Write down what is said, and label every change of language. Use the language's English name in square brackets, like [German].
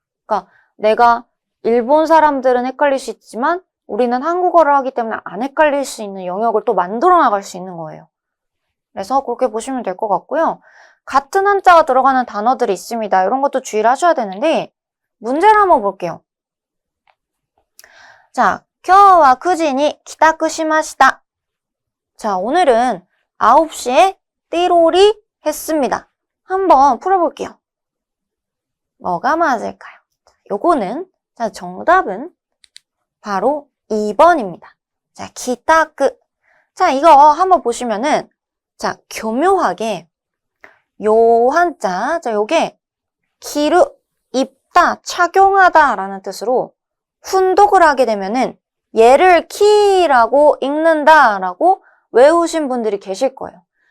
[Korean] 그러니까 내가 일본 사람들은 헷갈릴 수 있지만 우리는 한국어를 하기 때문에 안 헷갈릴 수 있는 영역을 또 만들어 나갈 수 있는 거예요. 그래서 그렇게 보시면 될 것 같고요. 같은 한자가 들어가는 단어들이 있습니다. 이런 것도 주의를 하셔야 되는데 문제를 한번 볼게요. [Japanese] 자, 今日は9時に帰宅しました. [Korean] 자, 오늘은 9시에 띠로리 했습니다. 한번 풀어볼게요. 뭐가 맞을까요? 요거는 자, 정답은 바로 2번입니다. 자, 기타크. 자, 이거 한번 보시면은 자, 교묘하게 요 한자, 자, 요게 기르, 입다, 착용하다 라는 뜻으로 훈독을 하게 되면은 얘를 키라고 읽는다 라고 외우신 분들이 계실 거예요.